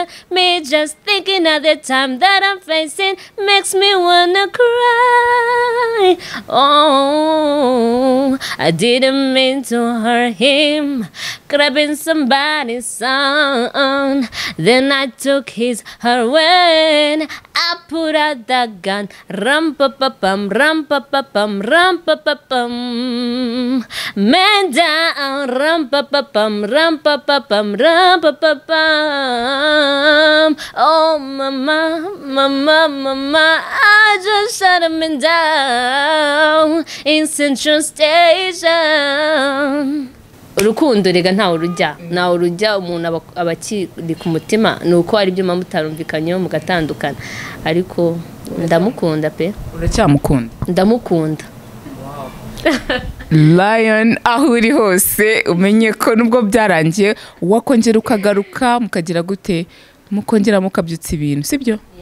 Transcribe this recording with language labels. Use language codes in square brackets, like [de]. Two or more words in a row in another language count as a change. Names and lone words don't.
[en] Me just thinking of the time that I'm facing makes me wanna cry. Oh, I didn't mean to hurt him, grabbing somebody's son. Then I took his her when I put out the gun. Rum pa pa pum, rum pa pa pum, rum pa pa pum. Man down, rum pa pa pum, rum pa pa pum, rum pa pa pum. Oh mama, mama, mama, I just shut him down in Central Station. [rw] Urukundo rega ntawe urujya umuntu abakiri ku mutima nuko ari byo mamutarumvikanyeho mugatandukana, ariko ndamukunda pe. Uracyamukunda? Ndamukunda. Lion, aho uri hose umenye ko nubwo byarangiye wakongera ukagaruka mukagira gute, mukongera mukabyutsa ibintu, sibyo?